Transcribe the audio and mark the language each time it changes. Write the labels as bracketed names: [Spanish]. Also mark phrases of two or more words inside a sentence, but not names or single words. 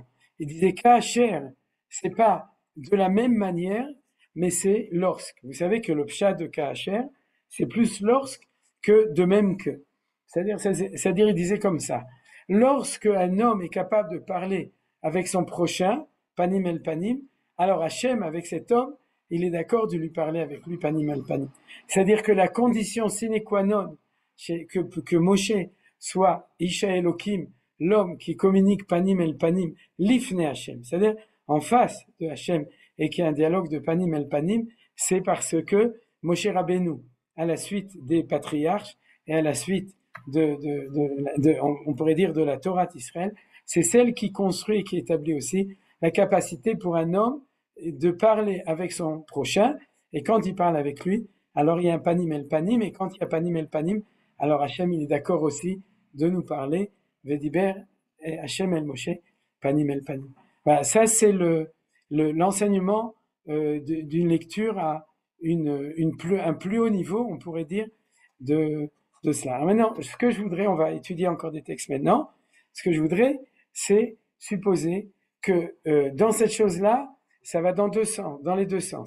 [French] Il disait Kacher, c'est pas de la même manière, mais c'est lorsque. Vous savez que le pshat de Kacher, c'est plus lorsque que de même que. C'est-à-dire, il disait comme ça. Lorsque un homme est capable de parler avec son prochain, [Hebrew] פנים אל פנים, [French] alors Hachem, avec cet homme, il est d'accord de lui parler avec lui [Hebrew] פנים אל פנים. [French] C'est-à-dire que la condition sine qua non que Moshe soit [Hebrew] איש האלהים, [French] l'homme qui communique [Hebrew] פנים אל פנים, לפני השם, [French] c'est-à-dire en face de Hachem et qui a un dialogue de [Hebrew] פנים אל פנים, [French] c'est parce que Moshe Rabbeinu, à la suite des patriarches et à la suite on pourrait dire de la Torah d'Israël, c'est celle qui construit et qui établit aussi la capacité pour un homme de parler avec son prochain, et quand il parle avec lui, alors il y a un [Hebrew] פנים אל פנים, [French] et quand il y a [Hebrew] פנים אל פנים, [French] alors Hachem il est d'accord aussi de nous parler, [Hebrew] וידבר את השם אל משה, פנים אל פנים. [French] Voilà, ça c'est l'enseignement d'une lecture à un plus haut niveau, on pourrait dire, de cela. Alors maintenant, ce que je voudrais, on va étudier encore des textes maintenant, ce que je voudrais, c'est supposer que dans cette chose-là, ça va dans les deux sens.